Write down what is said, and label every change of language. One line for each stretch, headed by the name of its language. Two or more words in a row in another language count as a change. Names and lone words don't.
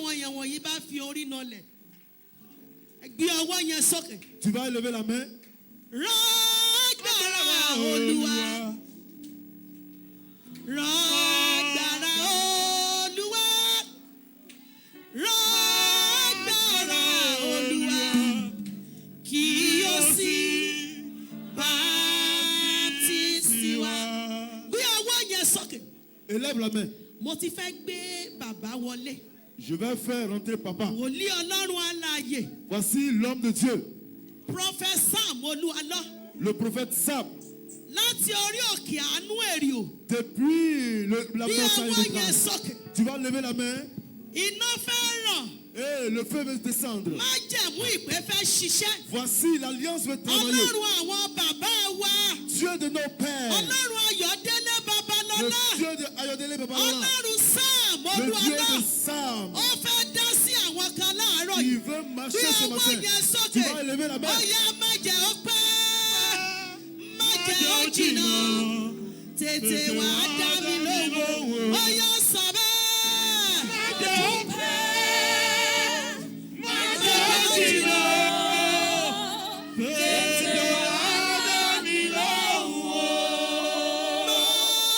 Yoruba: àwọn yìí bá fi orí nọlẹ̀ gbé ọwọ́ yẹn sókè.
French: Tu vas élever la main.
Yoruba: Rọ́gbàrà Olúwa. Rọ́gbàrà Olúwa. Rọ́gbàrà Olúwa. Kí o sì baptisi wa. Gbé ọwọ́ yẹn sókè.
French: Élève la main.
Yoruba: Mo ti fẹ́ gbé bàbá wọlé.
French: Je vais faire rentrer papa.
Yoruba: Wòlíì Ọlọ́run alààyè.
French: Voici l'homme de Dieu,
Yoruba: Prophet Sam Olúalọ́.
French: le prophète Sam.
Yoruba: Láti orí òkè àánú èrìò.
French: Depuis la
Yoruba: Bí
French: montagne
Yoruba: ọwọ́
French: de
Yoruba: yẹn
French: grâce.
Yoruba: sókè.
French: Tu vas lever la main
Yoruba: Iná fẹ́ ràn.
French: et le feu va descendre.
Yoruba: Májẹ̀mú ìpè fẹ́ ṣiṣẹ́.
French: Voici l'alliance va travailler.
Yoruba: Ọlọ́run àwọn bàbá wa.
French: Dieu de nos pères.
Yoruba: Ọlọ́run Ayọ̀délé
French: Le
Yoruba: Babalọ́lá.
French: Dieu de Ayodele Babalola.
Yoruba: Ọlọ́run Sam
French: Le Dieu
Yoruba: Olúalọ́.
French: de Sam.
Yoruba: Ó fẹ́ dá sí àwọn kan láàárọ̀
French: Il
Yoruba: yìí.
French: veut
Yoruba: Bí
French: marcher ce
Yoruba: ọwọ́
French: matin.
Yoruba: yẹn
French: Tu
Yoruba: sókè.
French: vas élever la
Yoruba: Ó
French: main.
Yoruba: yá májẹ̀ ó pẹ́. Májẹ̀ ó jìnnà. Tètè wá dá mi lóhùn. Ó yá sọ bẹ́ẹ̀. Májẹ̀ ó pẹ́. Májẹ̀ ó jìnnà. Tètè wá dá mi lóhùn.